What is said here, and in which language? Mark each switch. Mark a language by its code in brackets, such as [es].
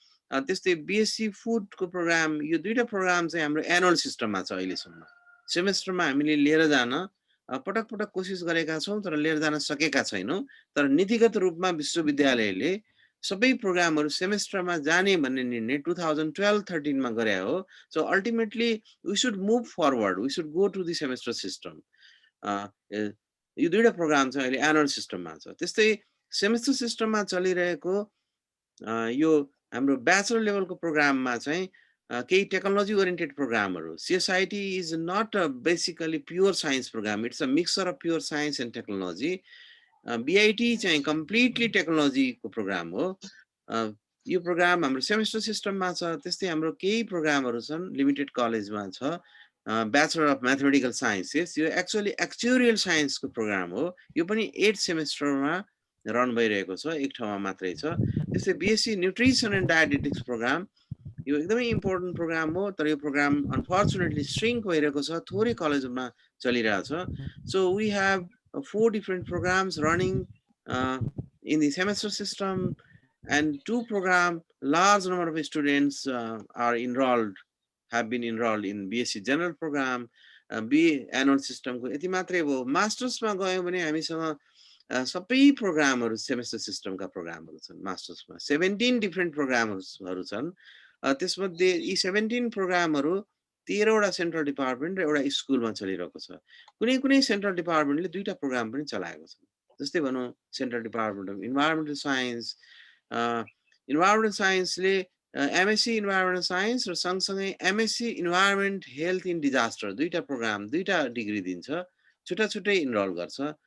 [ne] त्यस्तै बिएससी फुडको प्रोग्राम, यो दुईटा प्रोग्राम चाहिँ हाम्रो एनुअल सिस्टममा छ अहिलेसम्म। सेमेस्टरमा हामीले लिएर जान पटक पटक कोसिस गरेका छौँ, तर लिएर जान सकेका छैनौँ। तर नीतिगत रूपमा विश्वविद्यालयले सबै प्रोग्रामहरू सेमेस्टरमा जाने भन्ने निर्णय 2012-13 मा गरे हो। [en] So ultimately we should move forward, we should go to the semester system. [ne] यो दुईटा प्रोग्राम चाहिँ अहिले एनुअल सिस्टममा छ। त्यस्तै सेमेस्टर सिस्टममा चलिरहेको यो हाम्रो ब्याचलर लेभलको प्रोग्राममा चाहिँ केही टेक्नोलोजी ओरिएन्टेड प्रोग्रामहरू। [en] CSIT is not basically pure science program, it's a mixture of pure science and technology. [ne] BIT चाहिँ कम्प्लिटली टेक्नोलोजीको प्रोग्राम हो। यो प्रोग्राम हाम्रो सेमेस्टर सिस्टममा छ। त्यस्तै हाम्रो केही प्रोग्रामहरू छन् लिमिटेड कलेजमा छ, ब्याचलर अफ म्याथमेटिकल साइन्सेस। यो एक्चुअली एक्चुरियल साइन्सको प्रोग्राम हो। यो पनि 8 सेमेस्टरमा रन भइरहेको छ, एक ठाउँमा मात्रै छ। त्यस्तै BSc nutrition and dietetics programme, यो एकदमै इम्पोर्टेन्ट प्रोग्राम हो। तर यो प्रोग्राम अनफर्चुनेटली श्रिङ्क भइरहेको छ, थोरै कलेजमा चलिरहेछ। [en] so we have 4 different programs running in the semester system, and 2 program, large number of students are enrolled, have been enrolled in BSc general program, B annual system [ne] को यति मात्रै हो। मास्टर्समा गयौँ भने हामीसँग सबै प्रोग्रामहरू सेमेस्टर सिस्टमका प्रोग्रामहरू छन्। मास्टर्समा 17 डिफ्रेन्ट प्रोग्रामहरू छन्। त्यसमध्ये यी 17 प्रोग्रामहरू 13 वटा सेन्ट्रल डिपार्टमेन्ट र एउटा स्कुलमा चलिरहेको छ। कुनै कुनै सेन्ट्रल डिपार्टमेन्टले दुईटा प्रोग्राम पनि चलाएको छ। जस्तै भनौँ central department of environmental science, environmental साइन्सले MSc environmental science र सँगसँगै MSc environment health in disaster दुईटा प्रोग्राम, दुईटा डिग्री दिन्छ, छुट्टा छुट्टै इनरोल गर्छ।